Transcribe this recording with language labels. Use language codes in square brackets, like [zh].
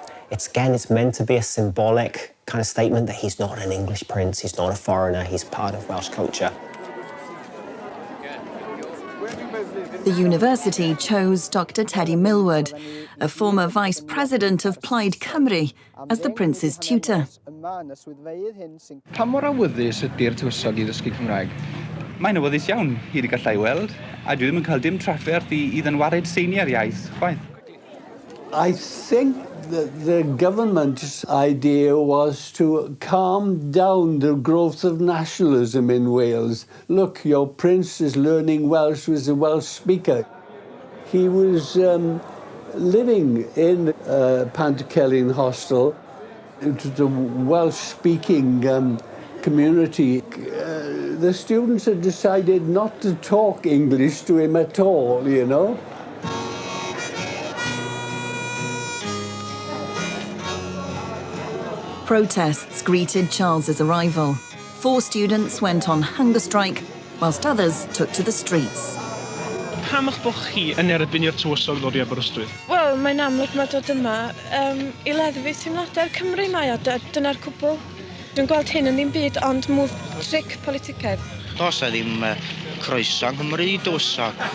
[en] It's meant to be a symbolic kind of statement that he's not an English prince, he's not a foreigner, he's part of Welsh culture. The university chose Dr. Teddy Millward, a former vice president of Plaid Cymru, as the prince's tutor. [cy] Pa mor awyddus ydy'r tywysog i ddysgu Cymraeg? Mae'n awyddus iawn i wedi gallai weld, a dwi ddim yn cael dim trafferth i ddynwared seiniau'r iaith, chwaith. [en] I think that the government's idea was to calm down the growth of nationalism in Wales. Look, your prince is learning Welsh, was a Welsh speaker. He was living in Pantycelyn Hostel. It was a Welsh-speaking community. The students had decided not to talk English to him at all, you know. Protests greeted Charles's arrival. 4 students went on hunger strike, whilst others took to the streets. [cy] Pam eich bod chi yn erbyn i'r tywysog ddod i Aberystwyth? Wel, mae'n amlwg mae dod yma i leddfu teimladau'r Cymru mae, a dyna'r cwbl. Dwi'n gweld hyn yn ddim byd, ond move tric politicaidd. Does na ddim croeso yng Nghymru i dywysog.